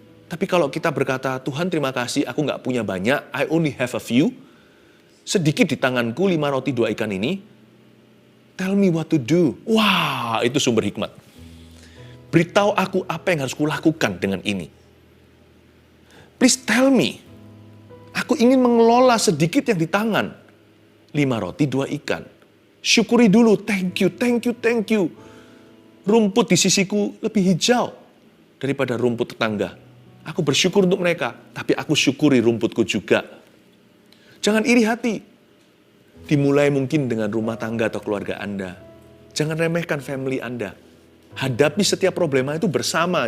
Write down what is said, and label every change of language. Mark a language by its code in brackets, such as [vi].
[id] Tapi kalau kita berkata, Tuhan terima kasih, aku gak punya banyak, [en] I only have a few, [id] sedikit di tanganku 5 roti 2 ikan ini, [en] tell me what to do. [id] Wah, itu sumber hikmat. [en] Beritahu aku apa yang harus kulakukan dengan ini. Please tell me. [id] Aku ingin mengelola sedikit yang di tangan. 5 roti, 2 ikan. Syukuri dulu, [en] thank you, thank you, thank you. [id] Rumput di sisiku lebih hijau daripada rumput tetangga. Aku bersyukur untuk mereka, tapi aku syukuri rumputku juga. Jangan iri hati. Dimulai mungkin dengan rumah tangga atau keluarga Anda. Jangan remehkan family Anda. Hadapi setiap problema itu bersama.